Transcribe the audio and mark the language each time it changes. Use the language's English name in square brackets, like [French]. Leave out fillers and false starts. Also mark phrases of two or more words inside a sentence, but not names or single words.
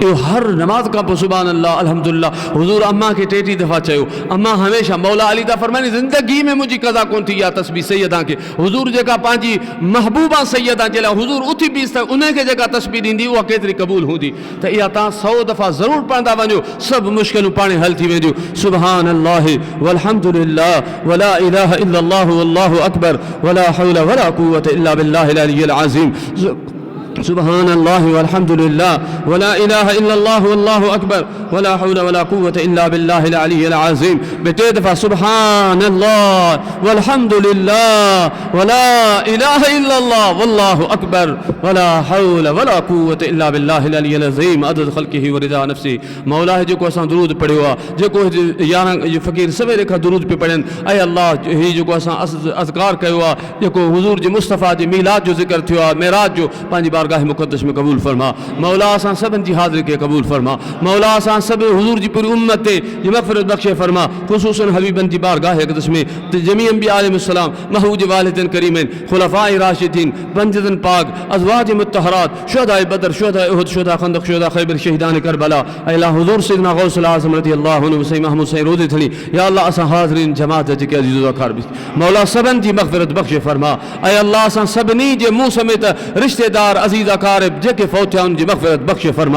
[Sindhi] इहो हर नमाज़ खां पोइ [Arabic] سبحان الله الحمد لله. [Sindhi] हुज़ूर अम्मा खे 33 दफ़ा चयो। अम्मा हमेशह मौला अली था फरमाइनि ज़िंदगी में मुंहिंजी कज़ा कोन थी इहा तस्बीह सैयदा खे। हुज़ूर जेका पंहिंजी महबूबा सैयदा जे लाइ हुज़ूर उथी बीस त उनखे जेका तस्बीह ॾींदी उहा केतिरी क़बूल हूंदी। त इहा तव्हां 100 दफ़ा ज़रूरु पढ़ंदा वञो, सभु मुश्किलूं पाणे हल थी वेंदियूं। [Arabic] سبحان الله والحمد لله ولا إله إلا الله والله أكبر ولا حول ولا قوة إلا بالله العلي العظيم. سبحان الله والحمد لله ولا إله إلا الله والله أكبر ولا حول ولا قوة إلا بالله العلي العظيم. [Sindhi] बेटे दफ़ा [Arabic] سبحان الله والحمد لله ولا إله إلا الله والله أكبر ولا حول ولا قوة إلا بالله العلي العظيم. عدد خلقه ورضا نفسه. [Sindhi] मौला जेको असां दुरूद पढ़ियो आहे, जेको 11 फ़क़ीर सवेरे खां दुरूद पे पढ़नि, ऐं अल्लाह हीउ जेको असां अज़कार कयो आहे, जेको हुज़ूर जे मुस्तफ़ा जे मीलाद जो ज़िक्र थियो आहे, मेराज जो, पंहिंजी बारगाह मुक़द्दस में कबूल फरमा। मौला असां सभिनि जी हाज़िरी खे कबूल फरमा। मौला असां सभु हुज़ूर जी पूरी उम्मत ते मग़फ़िरत बख़्शे फरमा। ख़ुसूसन हबीबन जी बारगाह अक़दस में जमी अंबिया अलैहिस्सलाम, महबूज वालिदैन करीमैन, खुलफ़ाए राशिदीन, पंजदन पाक, अज़वाज मुत्तहरात, शुहदाए बदर, शुहदाए उहद, शुहदा खंदक, शुहदा खैबर, शहीदान करबला। अल्लाह हुज़ूर सैयदना गौसुल आज़म [Arabic] رضي الله عنه [Sindhi] सैयद महमूद सैयद रोज़ी थणी। या अल्लाह असां हाज़रीन जमात जेके अज़ीज़ वक़ार बि मौला सभिनि जी मग़फ़िरत बख़्शे फरमा। ऐं अल्लाह असां सभिनी जे मुंहुं समेत रिश्तेदार अज़ीज़ अकारब जेके फ़ौत थिया उनजी मग़फ़िरत बख़्शे फरमा।